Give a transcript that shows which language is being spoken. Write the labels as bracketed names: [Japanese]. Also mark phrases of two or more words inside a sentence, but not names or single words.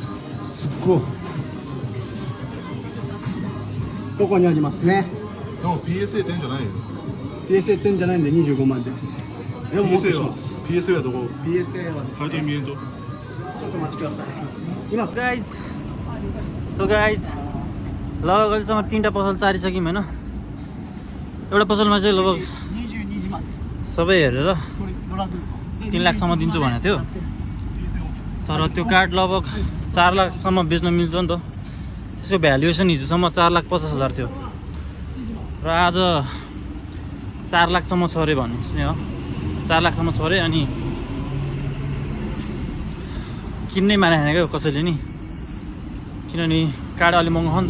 [Japanese] すっごい。ここにありますね。でも PSA 店じゃないよ。 PSA 店じゃないんで25万です。でももっとします。 PSA はどこ？ PSA はです買い取り見えんと。ちょっとお待ちください。今 [English] guys so guys [Nepali] लगभग अहिलेसम्म 3टा पसल चारिसक्यौँ होइन। एउटा पसलमा चाहिँ लगभग [Japanese] 22万。 [Nepali] सबै हेरेर [Japanese] これドラグ。 [Nepali] 3 लाखसम्म दिन्छु भनेको थियो, तर त्यो कार्ड लगभग 4 लाखसम्म बेच्न मिल्छ नि त। त्यसको भ्यालुएसन हिजोसम्म 4,50,000 थियो र आज 4 लाखसम्म छ अरे भनेपछि हो। 4 लाखसम्म छ अरे। अनि किन्नै मानेन क्या कसैले नि, किनभने कार्ड अलि महँगो हो नि त।